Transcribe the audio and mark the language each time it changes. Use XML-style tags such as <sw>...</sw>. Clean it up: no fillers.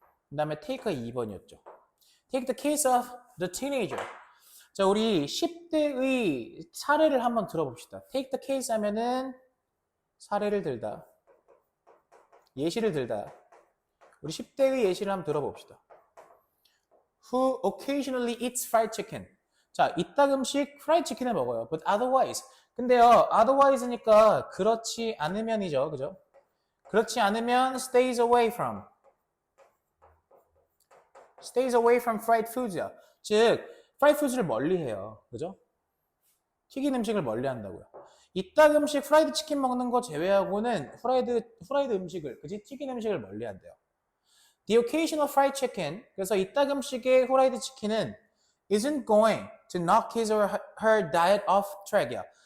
<ko>그 다음에 take가 2번이었죠.</ko> <en>Take the case of the teenager.</en> <ko>자, 우리 10대의 사례를 한번 들어봅시다. Take the case 하면은 사례를 들다. 예시를 들다. 우리 10대의 예시를 한번 들어봅시다.</ko> <en>Who occasionally eats fried chicken.</en> <ko>자, 이따금씩</ko> <en>fried chicken</en> <ko>을 먹어요.</ko> <en>But otherwise.</en> <ko>근데요, otherwise니까 그렇지 않으면이죠. 그죠? 그렇지 않으면</ko> <en>stays away from. stays away from fried foods야.</en> <ko>즉,</ko> <en>fried foods</en> <ko>를 멀리해요. 그죠? 튀긴 음식을 멀리한다고요. 이따금씩 프라이드 치킨 먹는 거 제외하고는 프라이드 음식을, 그지? 튀긴 음식을 멀리한대요.</ko> <en>The occasional fried chicken.</en> <ko>그래서 이따금씩의 후라이드 치킨은</ko> <en>isn't going to knock his or her diet off track이야.</en>